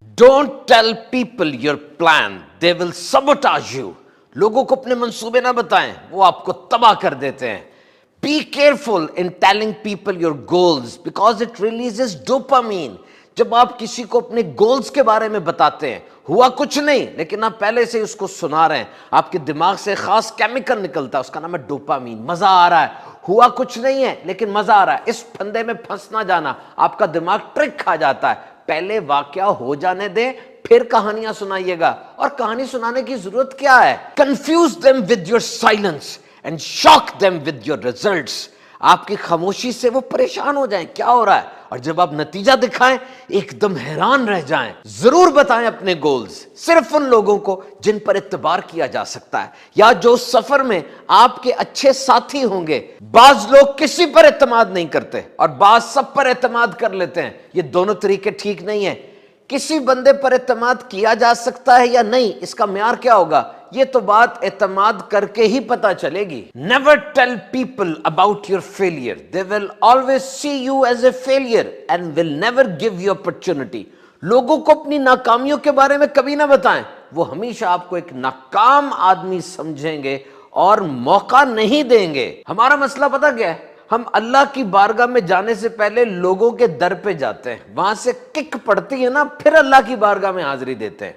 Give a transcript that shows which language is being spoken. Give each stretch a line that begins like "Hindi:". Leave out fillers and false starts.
English: Don't tell people your plan, they will sabotage you.
Urdu: لوگوں کو اپنے منصوبے نہ بتائیں، وہ آپ کو تباہ کر دیتے ہیں.
English: Be careful in telling people your goals because it releases dopamine.
Urdu: جب آپ کسی کو اپنے گولز کے بارے میں بتاتے ہیں، ہوا کچھ نہیں لیکن آپ پہلے سے اس کو سنا رہے ہیں، آپ کے دماغ سے خاص کیمیکل نکلتا ہے، اس کا نام ہے ڈوپامین. مزہ آ رہا ہے، ہوا کچھ نہیں ہے لیکن مزہ آ رہا ہے. اس پھندے میں پھنس نہ جانا، آپ کا دماغ ٹرک کھا جاتا ہے. پہلے واقعہ ہو جانے دیں، پھر کہانیاں سنائیے گا. اور کہانی سنانے کی ضرورت کیا ہے؟
English: Confuse them with your silence and shock them with your results.
Urdu: آپ کی خاموشی سے وہ پریشان ہو جائیں کیا ہو رہا ہے، اور جب آپ نتیجہ دکھائیں ایک دم حیران رہ جائیں. ضرور بتائیں اپنے گولز صرف ان لوگوں کو جن پر اعتبار کیا جا سکتا ہے یا جو سفر میں آپ کے اچھے ساتھی ہوں گے. بعض لوگ کسی پر اعتماد نہیں کرتے اور بعض سب پر اعتماد کر لیتے ہیں. یہ دونوں طریقے ٹھیک نہیں ہیں. کسی بندے پر اعتماد کیا جا سکتا ہے یا نہیں، اس کا معیار کیا ہوگا؟ یہ تو بات اعتماد کر کے ہی پتہ چلے گی.
English: Never tell people about your failure. They will always see you as a failure and will never give you opportunity.
Urdu: لوگوں کو اپنی ناکامیوں کے بارے میں کبھی نہ بتائیں، وہ ہمیشہ آپ کو ایک ناکام آدمی سمجھیں گے اور موقع نہیں دیں گے. ہمارا مسئلہ پتہ کیا ہے؟ ہم اللہ کی بارگاہ میں جانے سے پہلے لوگوں کے در پہ جاتے ہیں، وہاں سے کک پڑتی ہے نا، پھر اللہ کی بارگاہ میں حاضری دیتے ہیں.